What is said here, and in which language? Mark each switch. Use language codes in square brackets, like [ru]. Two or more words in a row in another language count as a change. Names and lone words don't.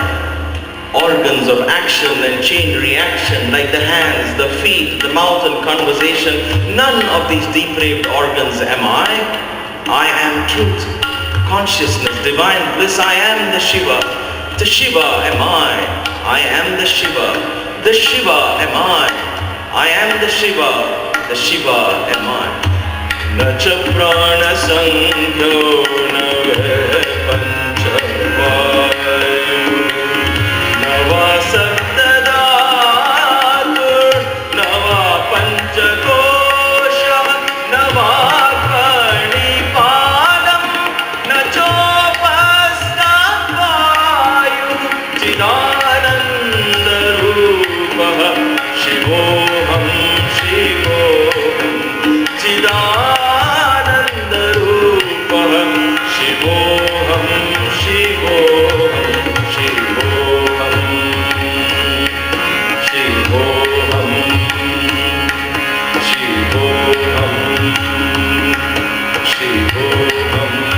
[en] Organs of action and chain reaction like the hands, the feet, the mouth and conversation, none of these depraved organs am I. I am truth, consciousness, divine bliss. I am the Shiva. The Shiva am I. I am the Shiva. The Shiva am I. I am the Shiva. The Shiva am I. [sa] न च प्राण संज्ञो न पञ्च वायुः न वा सप्तधातुः न वा पञ्च कोशाः न वा पाणिपादम् न चोपस्थ वायुः चिदानन्द रूपः शिवोऽहम् शिवोऽहम् चिदानन्द रूपः शिवोऽहम् शिवोऽहम् शिवोऽहम् शिवोऽहम् शिवोऽहम् शिवोऽहम्